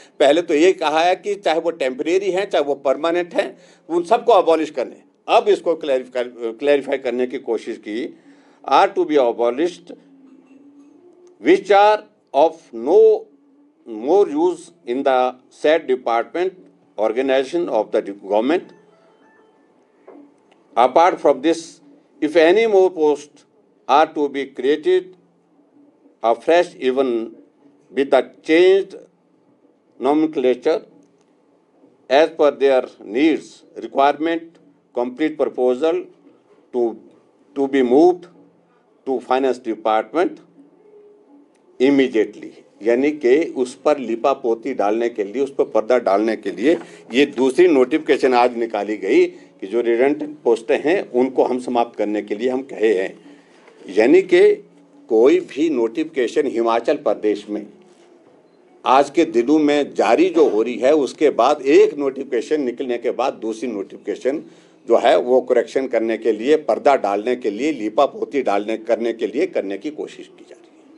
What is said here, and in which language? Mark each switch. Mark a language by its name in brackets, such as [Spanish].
[Hindi] पहले तो ये कहा है कि चाहे वो टेम्परेरी हैं चाहे वो परमानेंट हैं, उन सबको अबॉलिश करने। अब इसको क्लैरिफाई करने की कोशिश की, [English] Are to be abolished which are of no more use in the said department organization of the government. Apart from this, if any more posts are to be created afresh, even with the changed nomenclature as per their needs, requirement, complete proposal to be moved to finance department immediately. [Hindi] यानी कि उस पर लिपा पोती डालने के लिए, उस पर पर्दा डालने के लिए ये दूसरी नोटिफिकेशन आज निकाली गई कि जो रिडेंटेंट पोस्टें हैं उनको हम समाप्त करने के लिए हम कहे हैं। यानी कि कोई भी नोटिफिकेशन हिमाचल प्रदेश में आज के दिनों में जारी जो हो रही है, उसके बाद एक नोटिफिकेशन निकलने के बाद दूसरी नोटिफिकेशन जो है वो करेक्शन करने के लिए, पर्दा डालने के लिए, लिपा पोती करने के लिए करने की कोशिश की जा रही है।